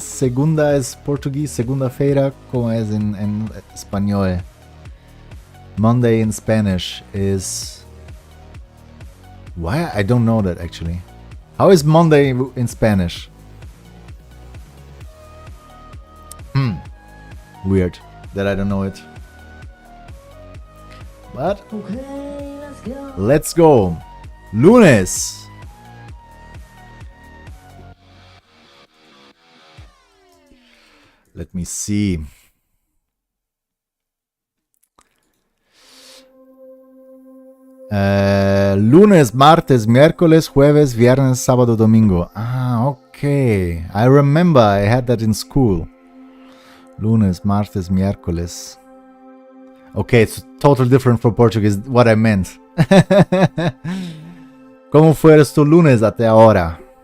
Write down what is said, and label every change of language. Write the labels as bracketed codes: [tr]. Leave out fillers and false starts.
[es] Segunda es portugués, segunda-feira, ¿cómo es en español? [en] Monday in Spanish is... Why? I don't know that actually. How is Monday in Spanish? Weird that I don't know it. But okay, let's go. Lunes. Let me see. [es] Lunes, martes, miércoles, jueves, viernes, sábado, domingo. [en] Ah, okay. I remember I had that in school. [es] Lunes, martes, miércoles. [en] Okay, it's totally different from Portuguese, what I meant. [es] ¿Cómo fue tu lunes hasta ahora?